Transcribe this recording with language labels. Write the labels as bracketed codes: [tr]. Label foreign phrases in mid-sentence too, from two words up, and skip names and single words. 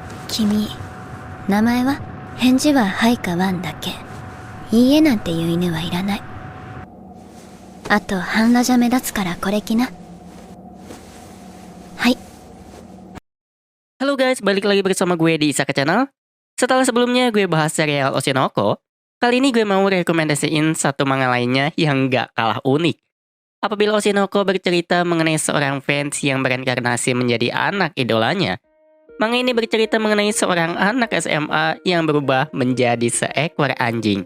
[ja] 君、名前は？返事ははいかワンだけ。いいえなんていう犬はいらない。あと半裸じゃ目立つからこれ着な。はい。 [id] Halo guys, balik lagi bersama gue di Isaka Channel. Setelah sebelumnya gue bahas serial Oshinoko, kali ini gue mau rekomendasiin satu manga lainnya yang gak kalah unik. Apabila Oshinoko bercerita mengenai seorang fans yang bereinkarnasi menjadi anak idolanya, manga ini bercerita mengenai seorang anak SMA yang berubah menjadi seekor anjing.